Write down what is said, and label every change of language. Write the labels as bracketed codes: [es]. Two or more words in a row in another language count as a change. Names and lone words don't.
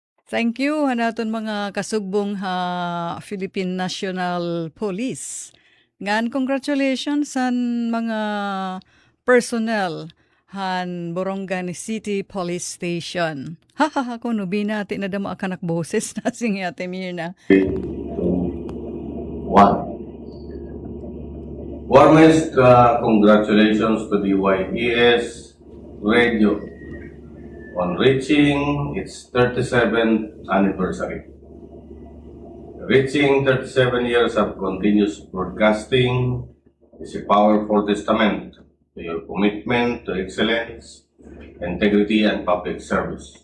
[en] Thank you [war] hanaton mga kasugbong Philippine National Police. Ngan congratulations san mga personnel han Borongan City Police Station. Ha kuno binati na damo akanak boses na sing Ate Mirna. 1. [en] Warmest congratulations to the YES Radio on reaching its 37th anniversary. Reaching 37 years of continuous broadcasting is a powerful testament to your commitment to excellence, integrity, and public service.